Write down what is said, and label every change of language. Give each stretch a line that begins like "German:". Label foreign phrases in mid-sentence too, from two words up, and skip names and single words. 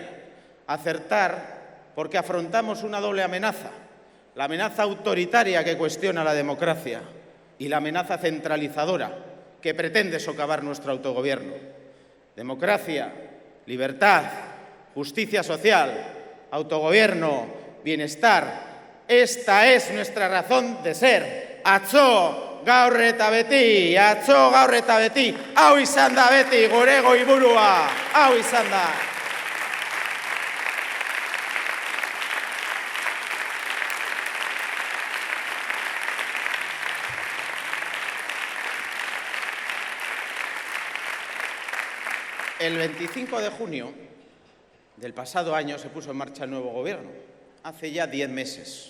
Spanish: Acertar porque afrontamos una doble amenaza: la amenaza autoritaria que cuestiona la democracia y la amenaza centralizadora que pretende socavar nuestro autogobierno. Democracia, libertad, justicia social, autogobierno, bienestar. Esta es nuestra razón de ser.
Basque: Atzo, gaur eta beti, atzo, gaur eta beti. Hau izan da beti, gure goiburua. Hau izan da.
Spanish: El 25 de junio del pasado año se puso en marcha el nuevo gobierno, hace ya 10 meses.